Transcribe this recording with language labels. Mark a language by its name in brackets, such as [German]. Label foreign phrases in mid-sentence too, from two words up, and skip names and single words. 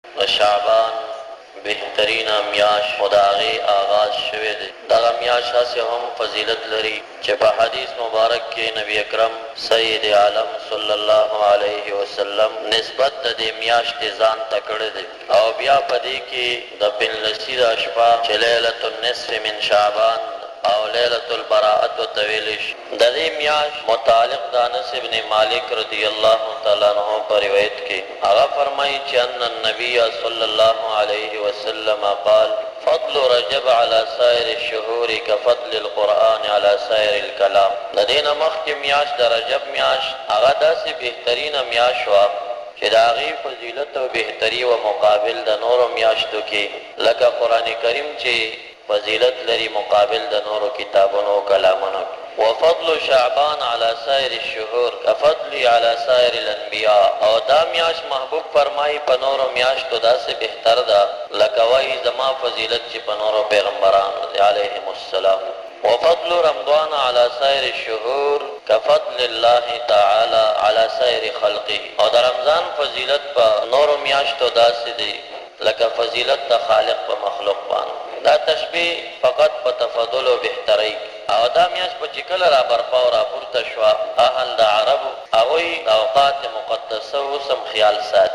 [Pashto] د شعبان بهترین میاش خداغی آغاز شوه دی. دغه میاش هسې هم فضیلت لري چې په حدیث مبارک کې نبی اکرم سید عالم [Arabic] صلی الله علیه وسلم [Pashto] نسبت د دې میاشتې ځان ته کړی دی او بیا په دې کې د پنځلسي د شپه چې [Arabic] لیلة النصف من شعبان [Pashto] او [Arabic] لیلة البراءت [Pashto] وتویلش د دې میاش متعلق د انس ابن مالک [Arabic] رضی الله تعالی عنہ [Pashto] پر روایت کې هغه فرمایي چې [Arabic] ان النبي صلی الله علیه وسلم قال فضل رجب على سائر الشهور كفضل القرآن على سائر الكلام. [Pashto] د دې نه مخکې میاش د رجب میاش هغه داسې بهترینه میاش وه چې د هغې فضیلت او بهتري و مقابل د نورو میاشتو کې لکه قرآن کریم چې فضیلت لري مقابل د نورو کتابونو او کلامونو. [Arabic] وفضل شعبان على سائر الشهور كفضل على سائر الانبیاء. [Pashto] او دا میاش محبوب فرمایي په نورو میاشتو داسې بهتر ده لکه وایي زما فضیلت چې په نورو پیغمبرانو دی علیهم السلام. [Arabic] وفضل رمضان على سائر الشهور كفضل الله تعالى على سائر خلقه. [Pashto] او د رمضان فضیلت په نورو میاشتو داسې دی لکه فضیلت د خالق په مخلوق باندې. دا تشبیه فقط په تفضل او بهترۍ. او دا میاش په چې کله را برپا او را پورته شوه اهل د عربو هغوی د اوقات مقدسه اوسم خیال ساتي.